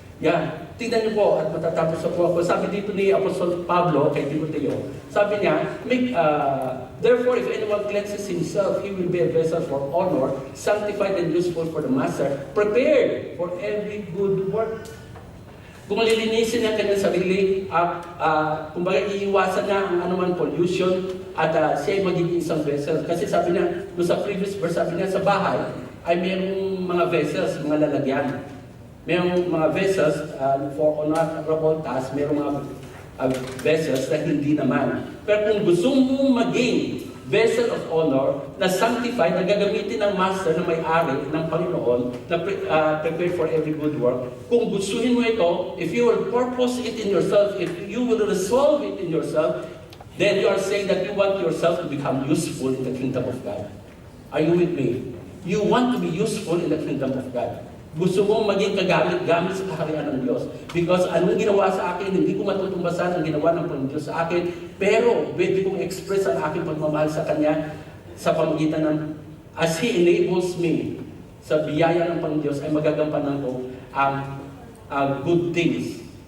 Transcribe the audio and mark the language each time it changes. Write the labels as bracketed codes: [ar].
[en] Yeah, [tl] tingnan niyo po at matatapos na po ako. Sabi dito ni Apostol Pablo kay Timoteo, sabi niya, [en] therefore if anyone cleanses himself, he will be a vessel for honor, sanctified and useful for the master, prepared for every good work. [tl] Kung lilinisin niya kanyang sarili, kumbaga iiwasan niya ang anuman pollution at siya ay magiging isang vessel. Kasi sabi niya, sa previous verse, sabi niya sa bahay ay mayroong mga vessels, mga lalagyan. Mayroong mga vessels for honorable tasks, mayroong mga vessels na hindi naman. Pero kung gusto mong maging vessel of honor, na sanctified, na gagamitin ng master na may-ari ng Panginoon, na prepared for every good work, kung gustuhin mo ito, [en] if you will purpose it in yourself, if you will resolve it in yourself, then you are saying that you want yourself to become useful in the kingdom of God. Are you with me? You want to be useful in the kingdom of God. [tl] Gusto mo maging kagamit-gamit sa kaharian ng Diyos. Because anong ginawa sa akin, hindi ko matutumbasan ang ginawa ng Panginoon sa akin, pero pwede kong express ang aking pagmamahal sa Kanya sa pamagitan ng, [en] as He enables me, [tl] sa biyaya ng Panginoon Diyos, ay magagampanan ko ang good things.